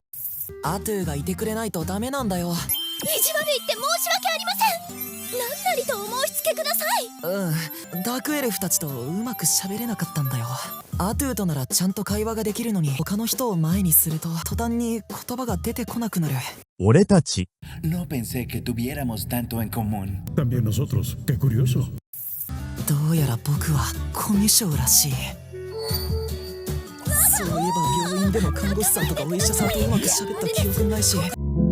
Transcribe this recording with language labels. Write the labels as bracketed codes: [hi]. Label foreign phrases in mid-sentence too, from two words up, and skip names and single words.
[ja] アトゥーがいてくれないとダメなんだよ。意地悪言って申し訳ありません。何なりとお申し付けください。ダークエルフたちとうまく喋れなかったんだよ。アトゥーとならちゃんと会話ができるのに、他の人を前にすると途端に言葉が出てこなくなる。俺たち。 [es] No pensé que tuviéramos tanto en común. También nosotros. Qué curioso. [ja] どうやら僕はコミュ障らしい。そういえば病院でも看護師さんとかお医者さんとうまく喋った記憶ないし。